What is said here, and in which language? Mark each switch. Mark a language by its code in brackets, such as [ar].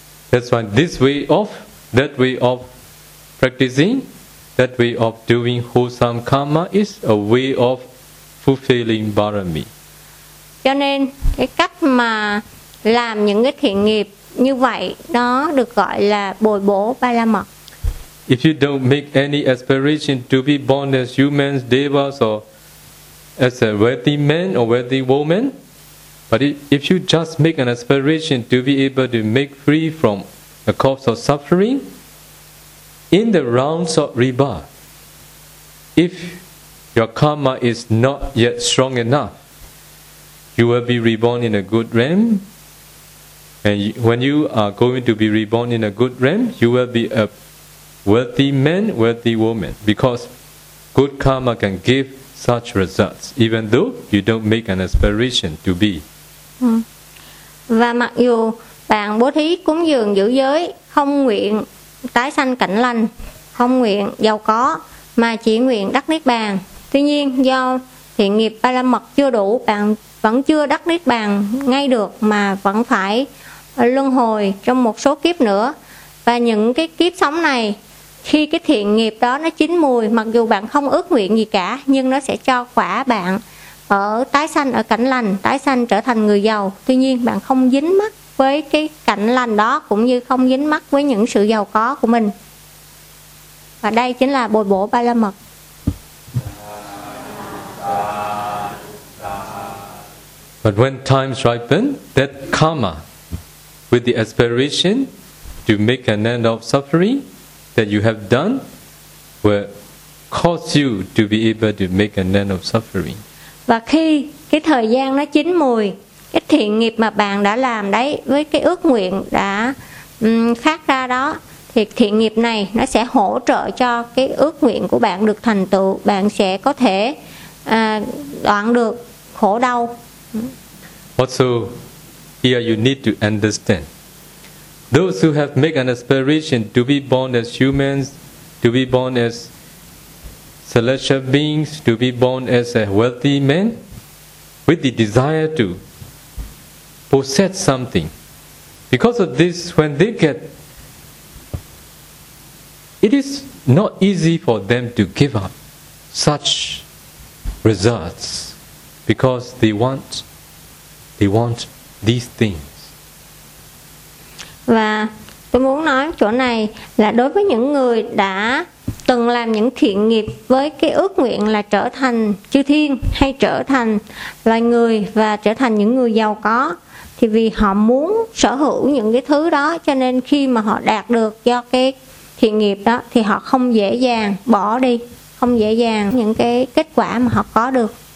[en] That's why that way of practicing, that way of doing wholesome karma is a way of fulfilling barami. [vi] Cho nên cái cách mà làm những cái thiện nghiệp như vậy nó được gọi là bồi bổ ba la mật. [en] If you don't make any aspiration to be born as humans, devas, or as a worthy man or worthy woman, but if you just make an aspiration to be able to make free from the cause of suffering in the realms of rebirth, if your karma is not yet strong enough, you will be reborn in a good realm. And when you are going to be reborn in a good realm, you will be a worthy man, worthy woman, because good karma can give such results, even though you don't make an aspiration to be. [vi] Và mặc dù bạn bố thí cúng dường giữ giới, không nguyện tái sanh cảnh lành, không nguyện giàu có, mà chỉ nguyện đắc niết bàn. Tuy nhiên do thiện nghiệp ba la mật chưa đủ, bạn vẫn chưa đắc niết bàn ngay được mà vẫn phải luân hồi trong một số kiếp nữa. Và những cái kiếp sống này, khi cái thiện nghiệp đó nó chín mùi, mặc dù bạn không ước nguyện gì cả, nhưng nó sẽ cho quả bạn ở tái sanh ở cảnh lành, tái sanh trở thành người giàu. Tuy nhiên bạn không dính mắc với cái cảnh lành đó, cũng như không dính mắc với những sự giàu có của mình. Và đây chính là bồi bổ ba la mật. [en] But when times ripen, that karma with the aspiration to make an end of suffering that you have done will cause you to be able to make an end of suffering. [vi] Và khi cái thời gian nó chín mùi, cái thiện nghiệp mà bạn đã làm đấy, với cái ước nguyện đã phát ra đó, thì thiện nghiệp này nó sẽ hỗ trợ cho cái ước nguyện của bạn được thành tựu, bạn sẽ có thể đoạn được khổ đau. [en] Also, here you need to understand, those who have made an aspiration to be born as humans, to be born as celestial beings, to be born as a wealthy man, with the desire to possess something. Because of this, when they get, it is not easy for them to give up such results, because they want these things. [vi] Và tôi muốn nói chỗ này là đối với những người đã từng làm những thiện nghiệp với cái ước nguyện là trở thành chư thiên hay trở thành loài người và trở thành những người giàu có, thì vì họ muốn sở hữu những cái thứ đó, cho nên khi mà họ đạt được do cái thiện nghiệp đó thì họ không dễ dàng bỏ đi, không dễ dàng những cái kết quả mà họ có được.